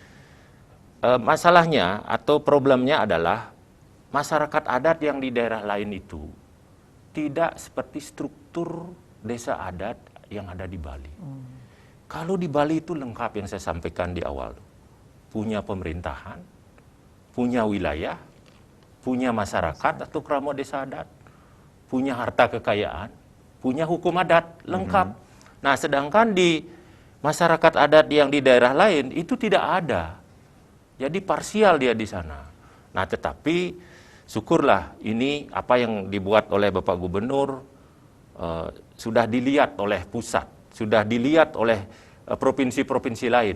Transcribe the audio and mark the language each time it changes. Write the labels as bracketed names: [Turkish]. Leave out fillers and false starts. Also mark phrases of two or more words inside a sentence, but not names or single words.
[Indonesian] Masalahnya atau problemnya adalah masyarakat adat yang di daerah lain itu tidak seperti struktur desa adat yang ada di Bali. Kalau di Bali itu lengkap yang saya sampaikan di awal. Punya pemerintahan, punya wilayah, punya masyarakat atau kramo desa adat, punya harta kekayaan, punya hukum adat, lengkap. Nah, sedangkan di masyarakat adat yang di daerah lain itu tidak ada. Jadi parsial dia di sana. Nah, tetapi syukurlah ini apa yang dibuat oleh Bapak Gubernur sudah dilihat oleh pusat, sudah dilihat oleh provinsi-provinsi lain.